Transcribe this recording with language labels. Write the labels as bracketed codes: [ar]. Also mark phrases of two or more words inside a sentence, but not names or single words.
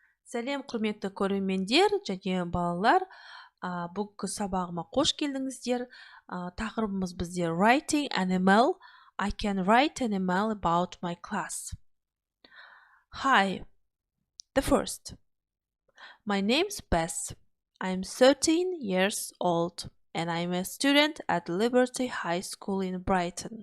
[kk] Сәлем құрметті көрермендер және балалар. Бүгінгі сабағыма қош келдіңіздер. Тақырыбымыз бізде [en] writing an email. I can write an email about my class. Hi. The first. My name's Beth. I'm 13 years old and I'm a student at Liberty High School in Brighton.